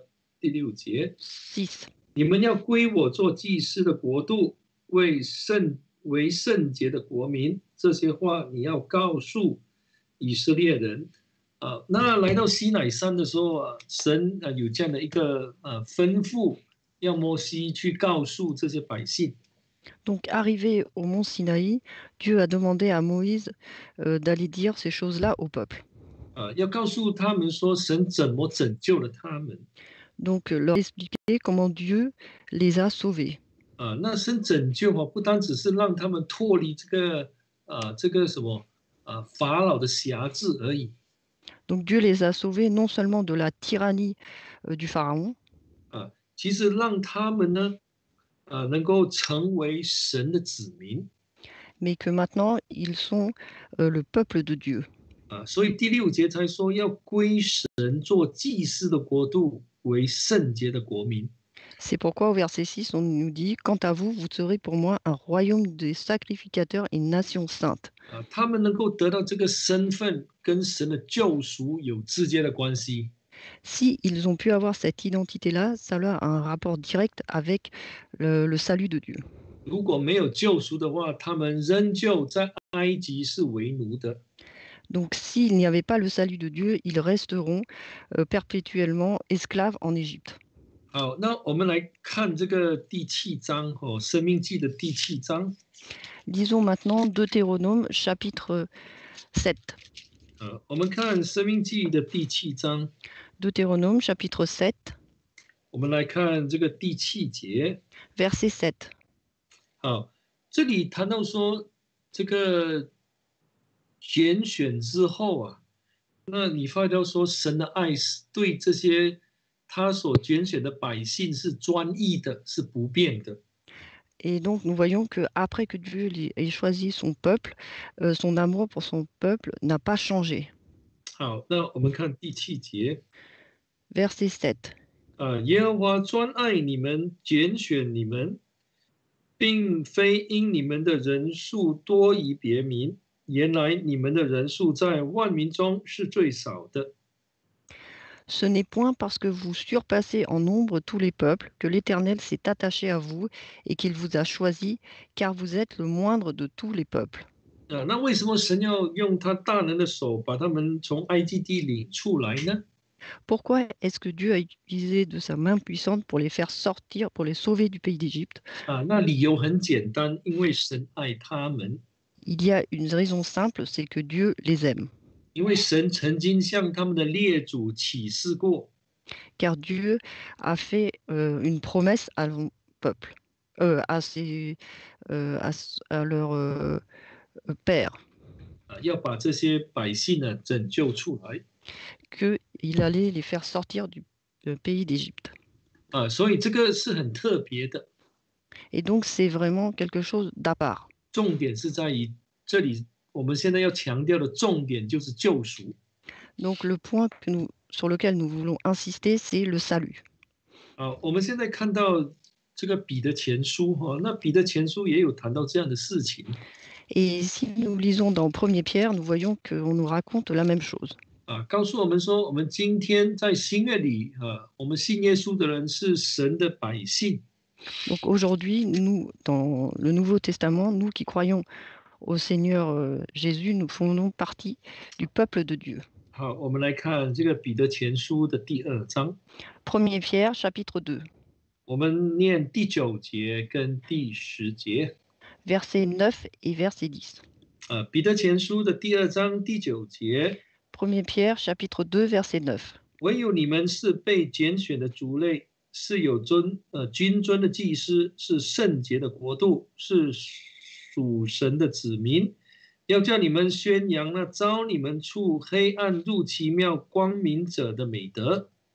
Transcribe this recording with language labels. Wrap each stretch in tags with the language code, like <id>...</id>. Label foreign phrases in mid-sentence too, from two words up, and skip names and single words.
<zh>第6节， 你们要归我做祭司的国度，为圣洁的国民。这些话你要告诉以色列人。那来到西乃山的时候神有这样的一个吩咐，要摩西去告诉这些百姓。</zh> <fr>Donc, arrivé au mont Sinaï, Dieu a demandé à Moïse d'aller dire ces choses-là au peuple.</fr> <zh>要告诉他们说神怎么拯救了他们。</zh> <fr>Donc, leur expliquer comment Dieu les a sauvés.</fr> <zh>那神拯救不单只是让他们脱离这个什么法老的辖制而已。</zh> <fr>Donc, Dieu les a sauvés non seulement de la tyrannie du pharaon,</fr> <zh>其实让他们呢能够成为神的子民。</zh> <fr>mais que maintenant ils sont le peuple de Dieu.</fr> <zh>所以第6节才说要归神做祭司的国度，为圣洁的国民。</zh> <fr>C'est pourquoi au verset 6, on nous dit « Quant à vous, vous serez pour moi un royaume de sacrificateurs et une nation sainte. »</fr> <zh>他们能够得到这个身份，跟神的救赎有直接的关系。</zh> <fr>Si ils ont pu avoir cette identité-là, ça a un rapport direct avec le salut de Dieu.</fr> <zh>如果没有救赎的话，他们仍旧在埃及是为奴的。</zh> <fr>Donc s'il n'y avait pas le salut de Dieu, ils resteront perpétuellement esclaves en Égypte.</fr> <zh>好，那我们来看这个第7章《申命记》的第7章。</zh> <fr>Lisons maintenant Deutéronome chapitre 7.</fr> <zh>我们看《申命记》的第7章。</zh> <fr>Deutéronome chapitre 7.</fr> <zh>我们来看这个第7节。</zh> <fr>Verset 7.</fr> <zh>好，这里谈到说这个拣选之后那你发觉说神的爱是对这些他所拣选的百姓是专一的，是不变的。</zh> <fr>Et donc, nous voyons qu'après que Dieu ait choisi son peuple, son amour pour son peuple n'a pas changé.</fr> <zh>好，那我们看第7节</zh> <fr>Verset 7.</fr> <zh>耶和华专爱你们，拣选你们，并非因你们的人数多于别民，原来你们的人数在万民中是最少的。</zh> <fr>Ce n'est point parce que vous surpassez en nombre tous les peuples que l'Éternel s'est attaché à vous et qu'il vous a choisi, car vous êtes le moindre de tous les peuples.</fr> <zh>那为什么神要用他大能的手把他们从埃及地领出来呢？</zh> <fr>Pourquoi est-ce que Dieu a utilisé de sa main puissante pour les faire sortir, pour les sauver du pays d'Égypte?</fr> <zh>那理由很简单，因为神爱他们，</zh> <fr>Il y a une raison simple, c'est que Dieu les aime.</fr> <zh>因为神曾经向他们的列祖起誓过，</zh> <fr>Car Dieu a fait une promesse à son peuple, à leur père,</fr> <zh>要把这些百姓呢拯救出来。</zh> <fr>qu'il allait les faire sortir du pays d'Égypte.</fr> <zh>所以这个是很特别的，</zh> <fr>Et donc, c'est vraiment quelque chose d'à part.</fr> <zh>重点是在于这里，我们现在要强调的重点就是救赎。</zh> <fr>Donc, le point sur lequel nous voulons insister, c'est le salut.</fr> <zh>我们现在看到这个彼得前书那彼得前书也有谈到这样的事情。</zh> <fr>Et si nous lisons dans 1er Pierre, nous voyons qu'on nous raconte la même chose.</fr> <zh>告诉我们说，我们今天在新约里我们信耶稣的人是神的百姓。</zh> <fr>Donc aujourd'hui, nous, dans le Nouveau Testament, nous qui croyons au Seigneur Jésus, nous faisons partie du peuple de Dieu.</fr> <zh>好，我们来看这个彼得前书的第2章。</zh> <fr>1er Pierre, chapitre 2.</fr> <zh>我们念第9节跟第10节。</zh> <fr>Verset 9 et verset 10.</fr> <zh>彼得前书的第2章第9节。</zh> <fr>1er Pierre, chapitre 2, verset 9.</fr> <zh>唯有你们是被拣选的族类，是有君尊的祭司，是圣洁的国度，是属神的子民。要叫你们宣扬那召你们出黑暗入奇妙光明者的美德。</zh>